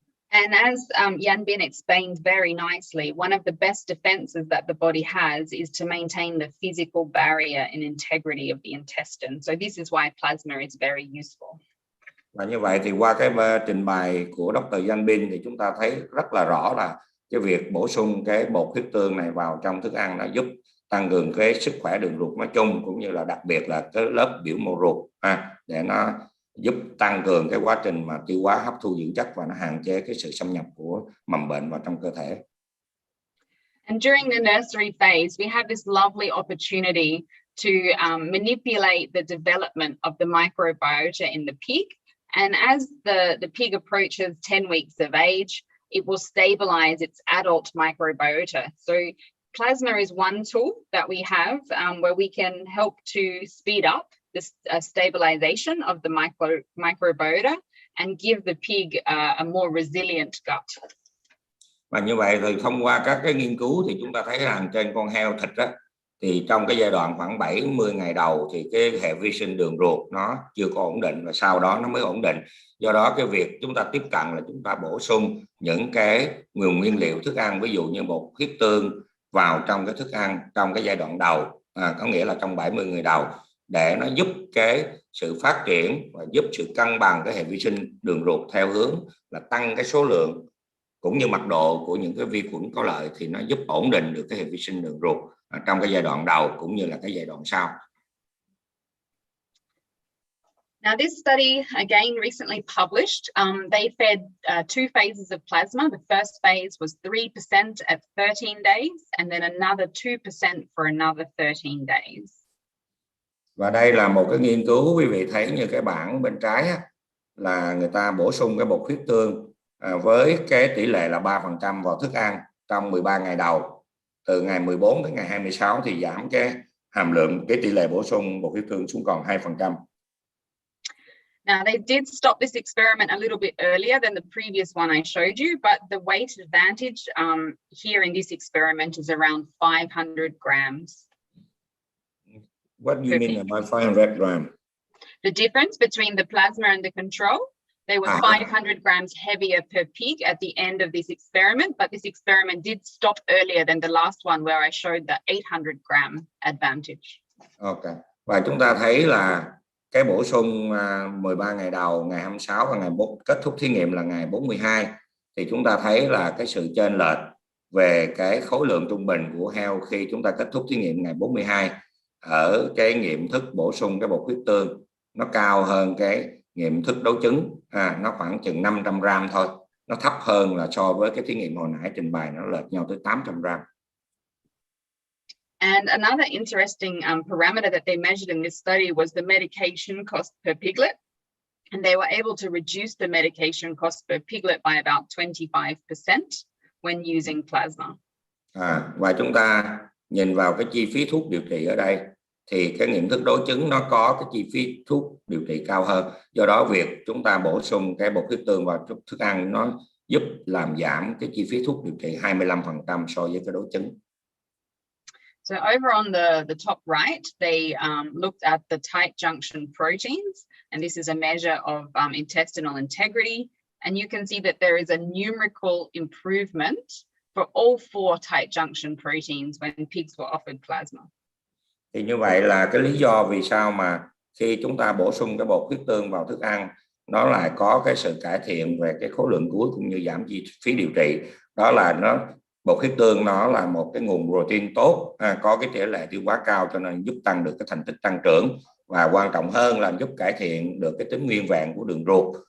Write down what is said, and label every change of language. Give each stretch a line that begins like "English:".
English: And as Yanbin explained very nicely, one of the best defenses that the body has is to maintain the physical barrier and integrity of the intestine. So this is why plasma is very useful.
Vietnamese: Và như vậy thì qua cái trình bày của Dr. Yanbin thì chúng ta thấy rất là rõ là cái việc bổ sung cái bột huyết tương này vào trong thức ăn nó giúp tăng cường cái sức khỏe đường ruột nói chung, cũng như là đặc biệt là cái lớp biểu mô ruột để nó giúp tăng cường cái quá trình mà tiêu hóa hấp thu dưỡng chất, và nó hạn chế cái sự xâm nhập của mầm bệnh vào trong cơ thể.
English: And during the nursery phase, we have this lovely opportunity to manipulate the development of the microbiota in the pig. And as the pig approaches 10 weeks of age, it will stabilize its adult microbiota. So plasma is one tool that we have where we can help to speed up this stabilization of the microbiota and give the pig a more resilient gut.
Vietnamese: Và như vậy thì thông qua các cái nghiên cứu thì chúng ta thấy rằng trên con heo thịt thì trong cái giai đoạn khoảng 70 ngày đầu thì cái hệ vi sinh đường ruột nó chưa có ổn định, và sau đó nó mới ổn định. Do đó cái việc chúng ta tiếp cận là chúng ta bổ sung những cái nguồn nguyên liệu thức ăn, ví dụ như bột huyết tương vào trong cái thức ăn trong cái giai đoạn đầu, có nghĩa là trong 70 ngày đầu, để nó giúp cái sự phát triển và giúp sự cân bằng cái hệ vi sinh đường ruột theo hướng là tăng cái số lượng cũng như mật độ của những cái vi khuẩn có lợi, thì nó giúp ổn định được cái hệ vi sinh đường ruột trong cái giai đoạn đầu cũng như là cái giai đoạn sau.
English: Now, this study, again, recently published, they fed 2 phases of plasma. The first phase was 3% at 13 days, and then another 2% for another 13 days.
Vietnamese: Và đây là một cái nghiên cứu, quý vị thấy như cái bảng bên trái á, là người ta bổ sung cái bột huyết tương với cái tỷ lệ là 3% vào thức ăn trong 13 ngày đầu. Từ ngày 14 đến ngày 26 thì giảm cái hàm lượng, cái tỷ lệ bổ sung bột huyết tương xuống còn 2%.
English: Now, they did stop this experiment a little bit earlier than the previous one I showed you, but the weight advantage here in this experiment is around 500 grams. What do you mean by 500 grams? The difference between the plasma and the control, they were 500 grams heavier per pig at the end of this experiment, but this experiment did stop earlier than the last one where I showed the 800 gram advantage. Okay.
Vietnamese: Và chúng ta thấy là cái bổ sung 13 ngày đầu, ngày 26 và ngày 4, kết thúc thí nghiệm là ngày 42, thì chúng ta thấy là cái sự chênh lệch về cái khối lượng trung bình của heo khi chúng ta kết thúc thí nghiệm ngày 42 ở cái nghiệm thức bổ sung cái bột huyết tương nó cao hơn cái nghiệm thức đấu trứng, nó khoảng chừng 500 gram thôi, nó thấp hơn là so với cái thí nghiệm hồi nãy trình bày, nó lệch nhau tới 800 gram.
English: And another interesting parameter that they measured in this study was the medication cost per piglet. And they were able to reduce the medication cost per piglet by about 25% when using plasma.
Vietnamese: Và chúng ta nhìn vào cái chi phí thuốc điều trị ở đây, thì cái nghiệm thức đối chứng nó có cái chi phí thuốc điều trị cao hơn. Do đó việc chúng ta bổ sung cái bột huyết tương vào thức ăn nó giúp làm giảm cái chi phí thuốc điều trị 25% so với cái đối chứng.
English: So over on the top right, they looked at the tight junction proteins, and this is a measure of intestinal integrity. And you can see that there is a numerical improvement for all 4 tight junction proteins when pigs were offered plasma.
Vietnamese: Thì như vậy là cái lý do vì sao mà khi chúng ta bổ sung cái bột huyết tương vào thức ăn, nó lại có cái sự cải thiện về cái khối lượng cuối cũng như giảm chi phí điều trị. Đó là bột huyết tương nó là một cái nguồn protein tốt, có cái tỷ lệ tiêu hóa cao, cho nên giúp tăng được cái thành tích tăng trưởng, và quan trọng hơn là giúp cải thiện được cái tính nguyên vẹn của đường ruột.